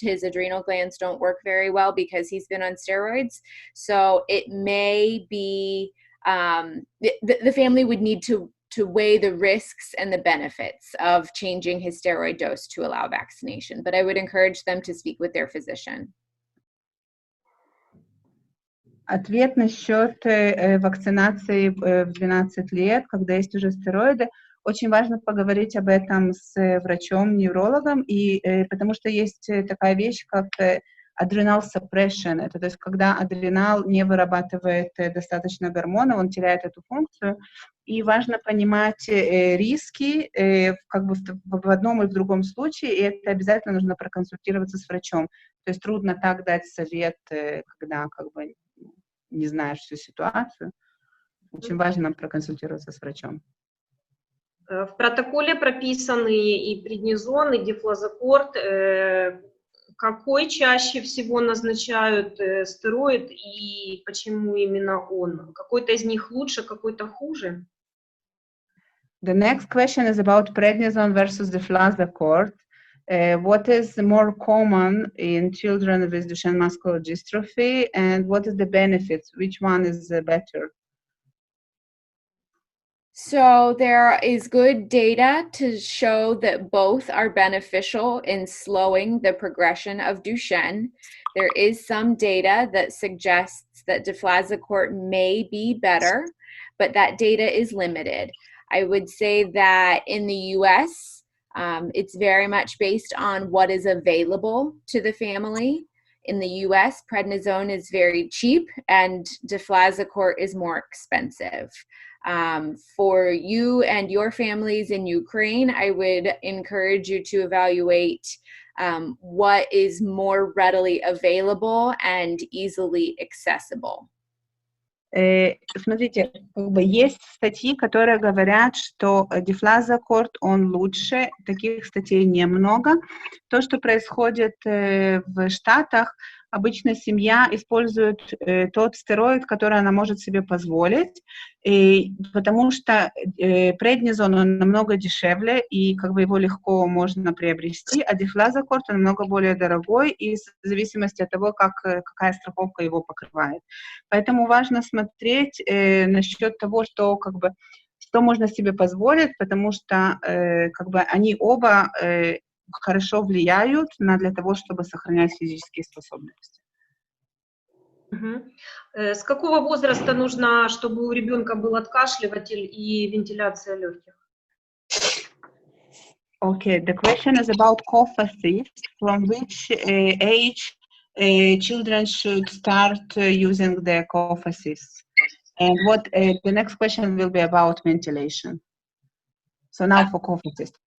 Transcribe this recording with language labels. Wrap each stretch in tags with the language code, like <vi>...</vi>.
<en>His adrenal glands don't work very well because he's been on steroids. So it may be, the family would need to weigh the risks and the benefits of changing his steroid dose to allow vaccination. But I would encourage them to speak with their physician.</en> <ru>Ответ насчет вакцинации в 12 лет, когда есть уже стероиды. Очень важно поговорить об этом с врачом-неврологом, и потому что есть такая вещь, как adrenal suppression. Это то есть, когда адренал не вырабатывает достаточно гормонов, он теряет эту функцию. И важно понимать риски как бы в одном и в другом случае, и это обязательно нужно проконсультироваться с врачом. То есть трудно так дать совет, когда как бы не знаешь всю ситуацию. Очень важно проконсультироваться с врачом. В протоколе прописаны и преднизон, и дефлазокорт. Какой чаще всего назначают стероид и почему именно он? Какой-то из них лучше, какой-то хуже?</ru> <en>The next question is about prednisone versus deflazocort. What is more common in children with Duchenne muscular dystrophy, and what is the benefits? Which one is better? So there is good data to show that both are beneficial in slowing the progression of Duchenne. There is some data that suggests that deflazocort may be better, but that data is limited. I would say that in the US, it's very much based on what is available to the family. In the US, prednisone is very cheap and deflazocort is more expensive. For you and your families in Ukraine, I would encourage you to evaluate what is more readily available and easily accessible.</en> <ru>Смотрите, как бы есть статьи, которые говорят, что дефлазокорт, он лучше, таких статей немного. То, что происходит в Штатах, обычно семья использует тот стероид, который она может себе позволить, потому что преднизон, он намного дешевле, и как бы его легко можно приобрести, а дефлазокорт, он намного более дорогой, и в зависимости от того, какая страховка его покрывает. Поэтому важно смотреть насчет того, что как бы что можно себе позволить, потому что как бы они оба хорошо влияют для того, чтобы сохранять физические способности. С какого возраста нужно, чтобы у ребенка был откашливатель и вентиляция легких?</ru> <en>Okay, the question is about cough assist. From which age children should start using the cough assist? And what the next question will be about ventilation. So now for cough assist.</en>